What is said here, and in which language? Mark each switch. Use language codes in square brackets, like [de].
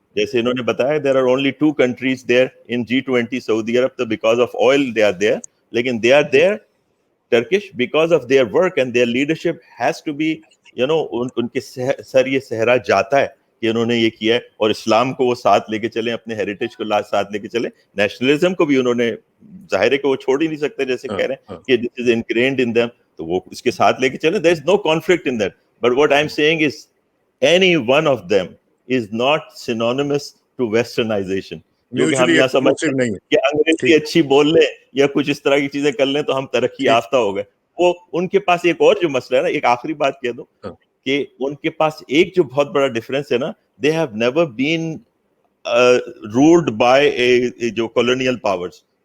[ur] جیسے انہوں نے بتایا [en] there are only 2 countries there in G20, [ur] Saudi Arab, [en] so because of oil they are there, [ur] لیکن [en] they are there Turkish because of their work and their leadership has to be, you know, [ur] ان کے سر یہ صحرا جاتا ہے کہ انہوں نے یہ کیا ہے, اور اسلام کو وہ ساتھ لے کے چلیں, اپنے ہیریٹیج کو ساتھ لے کے چلیں. نیشنلزم کو بھی انہوں نے, ظاہر ہے کہ وہ چھوڑ ہی نہیں سکتے, جیسے کہہ رہے ہیں کہ [en] this is ingrained in them, [ur] تو وہ اس کے ساتھ لے کے چلیں. [en] there is no conflict in that, but what I am saying is any one of them is not synonymous to westernization. [ur] کیونکہ ہم یہاں سمجھتے ہیں کہ انگریزی اچھی بول لیں یا کچھ اس طرح کی چیزیں کر لیں تو ہم ترقی یافتہ ہو گئے. وہ ان کے پاس ایک اور جو مسئلہ ہے نا, ایک آخری بات کہہ دوں کہ ان کے پاس ایک جو بہت بڑا ڈفرینس ہے نا, [en] they have never been ruled by [ur] جو [en] colonial powers.